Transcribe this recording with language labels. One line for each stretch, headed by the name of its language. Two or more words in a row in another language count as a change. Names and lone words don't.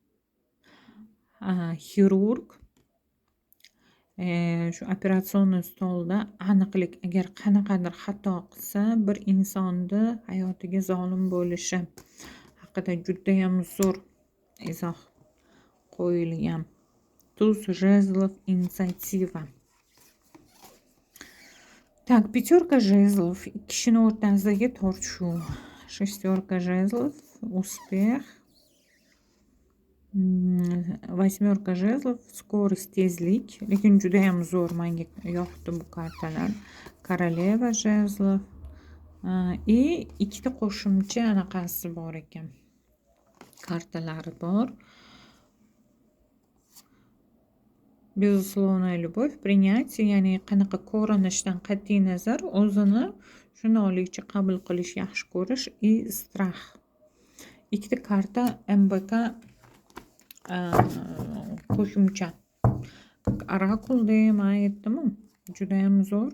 Uzbek: Xirurg, shu operatsion stolda aniqlik. Agar qanaqadir xato qilsa, bir insonni hayotiga zolim bo'lishi haqida juda ham zo'r izoh qo'yilgan.
Russian: Туз жезлов, инициатива. Так, пятерка жезлов,
Uzbek: kishini o'rtasidagi tortishuv.
Russian: Шестерка жезлов, успех. Восьмерка жезлов, скорость,
Uzbek: tezlik. Lekin juda ham zo'r, menga yoqdi bu kartalar.
Russian: Королева жезлов.
Uzbek: Ikkita qo'shimcha anaqasi bor ekan. Kartalari bor.
Russian: Безусловная любовь, принятие,
Uzbek: ya'ni qanaqa ko'rinishdan qat'iy nazar o'zini shundoqlikcha qabul qilish, yaxshi ko'rish,
Russian: и страх.
Uzbek: Ikkita karta MBK qo'shimcha. Orakulda ham aytdim-ku, juda ham zo'r.